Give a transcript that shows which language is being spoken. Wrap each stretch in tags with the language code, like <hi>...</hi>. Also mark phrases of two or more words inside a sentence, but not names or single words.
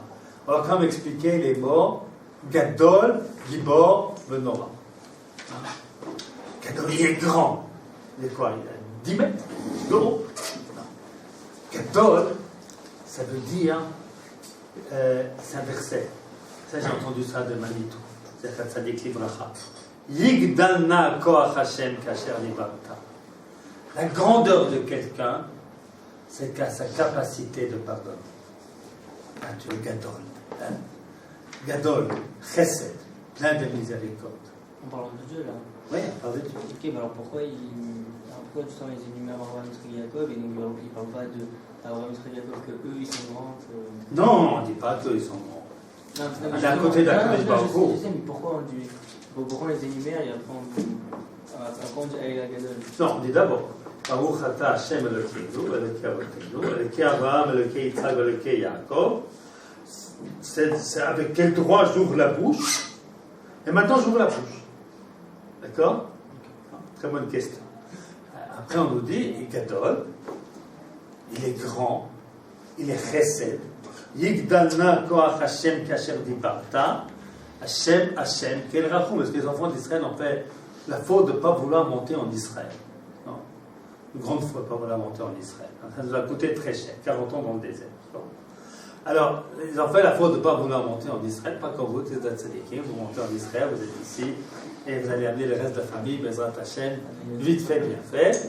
<fr>On va quand même expliquer les mots</fr> <he>גדול, גיבור, ונורא.</he> <fr>Gadol, il est grand. Il est quoi? Il a 10 mètres de haut. Gadol, ça veut dire, c'est un verset. Ça, j'ai entendu ça de Manitou. C'est ça décrit bracha.</fr> <he>יגדל נא כח השם כאשר דיברת.</he> <fr>La grandeur de quelqu'un, c'est qu'à sa capacité de pardonner. Tu es</fr> <he>גדול. גדול, חסד,</he> <fr>plein de miséricorde. En parlant de Dieu, là. Oui, on parle de Dieu. Ok, alors pourquoi justement ils énumèrent Abraham, Yitzhak et Jacob et donc ils ne parlent pas d'Abraham, Yitzhak et Jacob que eux ils sont grands Non, on ne dit pas qu'eux ils sont grands. On est à côté de la</fr> <he>קדוש ברוך הוא.</he> <fr>Je sais, mais pourquoi on les énumère et après on dit</fr> <he>האל הגדול?</he> <fr>Non, on dit d'abord</fr> <he>ברוך אתה השם אלוקינו, אלוקי אבותינו, אלוקי אברהם, אלוקי יצחק, אלוקי יעקב.</he> <fr>C'est avec quel droit j'ouvre la bouche. Et maintenant j'ouvre la bouche. D'accord? Très bonne question. Après on nous dit, il est Gadol, il est grand, il est Chesed.</fr> <he>יגדל נא כח השם כאשר דיברת.</he> <fr>Hashem, quel rachum. Parce que les enfants d'Israël ont fait la faute de ne pas vouloir monter en Israël. Non. Une grande faute de ne pas vouloir monter en Israël. Ça nous a coûté très cher, 40 ans dans le désert. Non. Alors, ils ont fait la faute de ne pas vouloir monter en Israël, pas comme vous, vous êtes tzadikim, vous montez en Israël, vous êtes ici, et vous allez amener le reste de la famille,</fr> <he>בעזרת השם,</he> <fr>vite fait, bien fait.</fr>